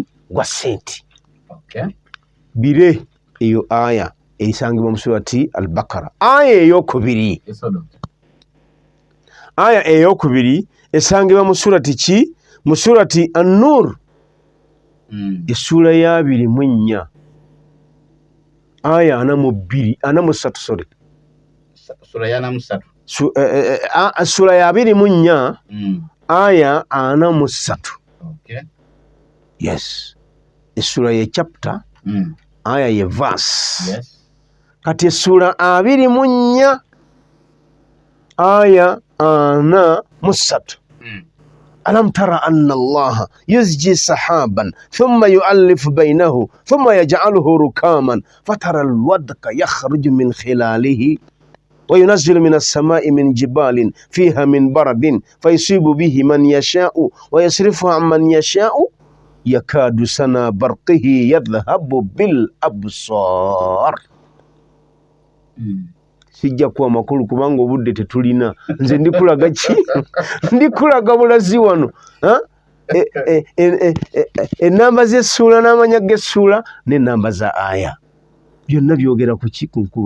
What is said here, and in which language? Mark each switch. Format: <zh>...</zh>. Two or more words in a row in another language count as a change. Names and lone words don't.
<lg>Gwa ssente. Bire eyo aya eyisangibwa mu surati Al-Baqara. Aya eyokubiri esangibwa mu surati ki? Mu surati An-Nur, essula ya 24 aya 43. Sorry, sura ya 43. Sura ya 24 aya 43. Yes, essula ye chapter, aya ye verse. Kati essula 24 aya 43.</lg> <ar>ألم ترى أن الله يزجي سحابا ثم يؤلف بينه ثم يجعله ركاما فترى الودق يخرج من خلاله وينزل من السماء من جبال فيها من برد فيصيب به من يشاء ويصرفه عن من يشاء يكاد سنا برقه يذهب بالأبصار.</ar> <lg>Sijja kuwa makulu kubanga obudde tetulina. Nze ndikulaga ki? Ndikulaga bulazi wano. Ennamba z'essuula n'amanya g'essuula n'ennamba za aya. Byonna byogera ku ki? Ku nkuba.</lg>